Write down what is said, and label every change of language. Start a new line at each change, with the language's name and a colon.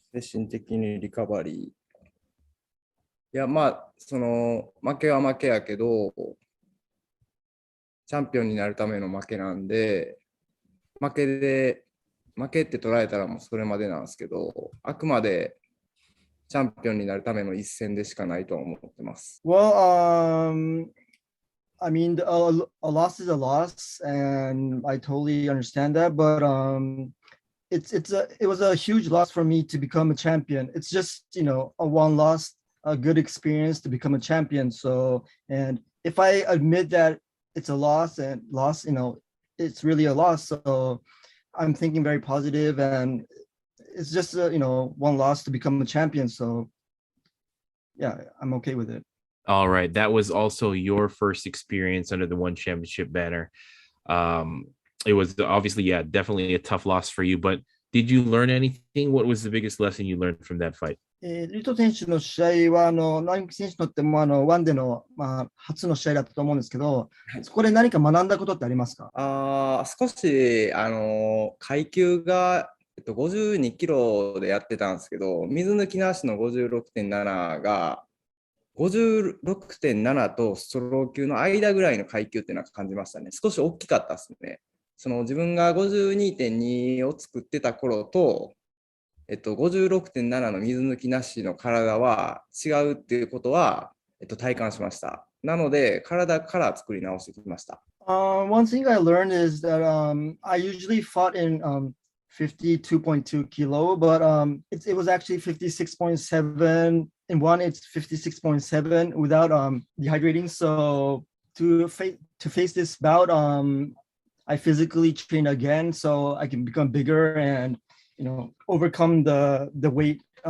Japanese: 精神的にリカバリー。いや、その負けは負けやけど、チャンピオンになるための負けなんで、負けって捉えたらもうそれまでなんですけど、あくまでチャンピオンになるための一戦でしかないと思ってます。
English: Well, I mean, a loss is a loss, and I totally understand that. But it was a huge loss for me to become a champion. It's just, you know, a one loss, a good experience to become a champion. So, and if I admit that it's a loss, you know, it's really a loss. So I'm thinking very positive, and it's just you know, one loss to become a champion. So yeah, I'm okay with it. All right. That was also your first experience under the one championship banner. It was obviously, yeah, definitely a tough loss for you, but did you learn anything? What was the biggest lesson you learned from that fight?
Japanese: リト選手の試合は並木選手にとってもワンでの、初の試合だったと思うんですけど、そこで何か学んだことってありますか？少し階級が、52キロでやってたんですけど、水抜きなしの 56.7 が56.7 とストロー級の間ぐらいの階級っていうのは感じましたね。少し大きかったですね。その自分が 52.2 を作ってた頃と、56.7 の水抜きなしの体は違うっていうことは、体感しました。なので、体から作り直してきました。
English: One thing I learned is that I usually fought in 52.2 kilo, but it was actually 56.7. In one, it's 56.7 without dehydrating. So to face this bout, I physically trained again so I can become bigger and, you know, overcome the weight